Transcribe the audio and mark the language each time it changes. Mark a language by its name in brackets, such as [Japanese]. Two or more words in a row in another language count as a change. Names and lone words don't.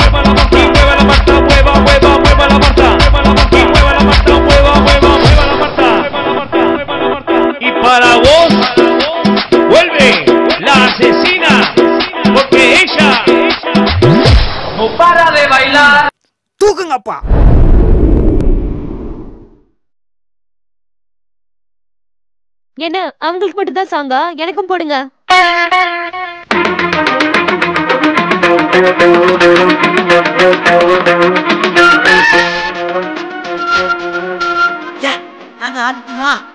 [Spanish] Y mueva la Marta, mueva, mueva, mueva la Marta. Y mueva la Marta, mueva, mueva, mueva la Marta. Y para vos, vuelve la asesina, porque ella no para de bailar. [Tamil] தூக்குங்கப்பா. என்ன அவங்களுக்கு மட்டும் தான் சாங்கா? எனக்கும் போடுங்க. நாங்க ஆடுமா?